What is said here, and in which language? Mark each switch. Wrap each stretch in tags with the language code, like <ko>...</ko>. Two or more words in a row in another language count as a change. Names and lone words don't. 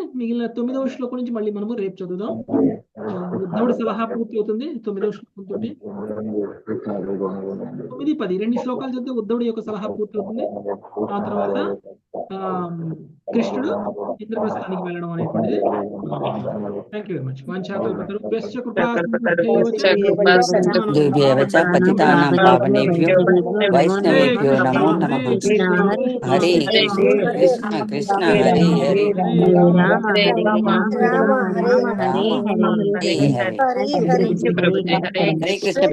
<te>మిగిలిన 9వ శ్లోకం నుంచి మళ్ళీ మనము రేపు చదువుదాం. ఉద్ధవుడి సలహా పూర్తి అవుతుంది 9వ శ్లోకం తోటి. 9, 10 2 శ్లోకాలు చదివితే ఉద్ధవుడి యొక్క సలహా పూర్తి అవుతుంది. ఆ తర్వాత కృష్ణుడు ఇంద్రప్రస్థానికి వెళ్ళడం అనేటువంటిది.</te> <en>Thank you very much.</en> <sa>పతితానాం పావనేభ్యో వైష్ణవేభ్యో నమో నమః. హరే కృష్ణ కృష్ణ హరే హరే రామ హరే హరే హరే కృష్ణ.</sa>